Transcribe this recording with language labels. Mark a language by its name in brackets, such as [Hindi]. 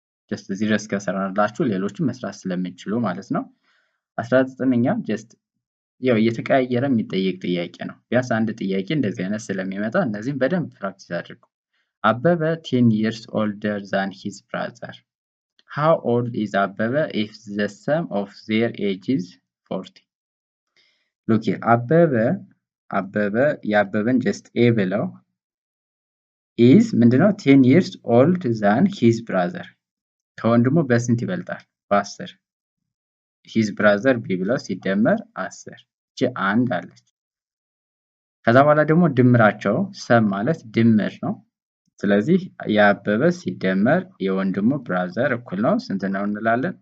[Amharic] ጀስት እዚህ ድረስ ከሰራንላችሁ ሌሎችም መስራት ስለምንችሉ ማለት ነው። 19ኛ ጀስት ያው እየተቀያየረ የሚጠየቅ ጥያቄ ነው። ቢያንስ አንድ ጥያቄ እንደዚህ አይነት ስለሚመጣ እነዚህን በደንብ ፕራክቲስ አድርጉ። አበበ [English] 10 years older than his brother. How old is አበበ if the sum of their ages 40? [Amharic] ሎክ አበበ የአበበን ጀስት ኤ ብለው is ምንድነው [English] 10 years old than his brother [Amharic] ከወንድሙ በስንት ይበልጣል? በ10 [English] his brother [Amharic] b ብለው ሲደመር 10 እቺ አንድ አለች። ከዛ በኋላ ደግሞ ድምራቸው ሰም ማለት ድምር ነው። ስለዚህ የአበበ ሲደመር የወንድሙ ብራዘር እኩል ነው ስንት ነው እንላለን?